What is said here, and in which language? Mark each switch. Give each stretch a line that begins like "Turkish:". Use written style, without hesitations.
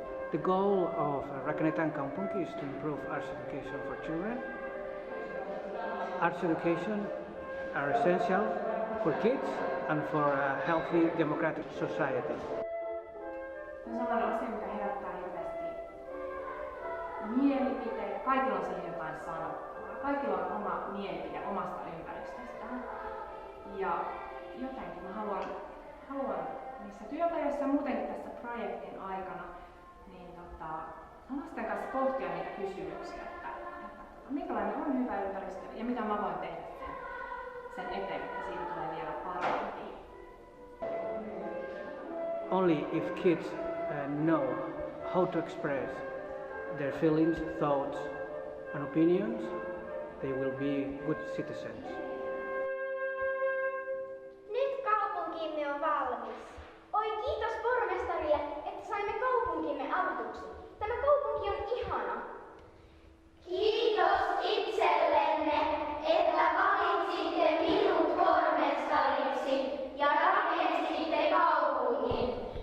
English: The goal of Rakennetaan Kaupunki is to improve arts education for children. Arts education are essential for kids and for a healthy democratic society.
Finnish: Sellainen asia, mikä herättää hirveästi mielipiteitä. Kaikilla on siihen jotain sanottavaa. Kaikilla on oma mielipide omasta ympäristöstään. Ja jotenkin mä haluan niissä työpajoissa ja muutenkin tässä projektin aikana niin lasten kanssa pohtia niitä kysymyksiä, että minkälainen on hyvä ympäristö ja mitä mä voin tehdä sen eteen, että siitä tulee vielä parempi.
English: Only if kids know how to express their feelings, thoughts and opinions, they will be good citizens.
Finnish: Nyt kaupunkimme on valmis. Oi kiitos pormestarille, että saimme kaupunkimme avatuksi. Tämä kaupunki on ihana. Kiitos itsellenne, että valitsitte minut pormestariksi ja rakensitte kaupungin.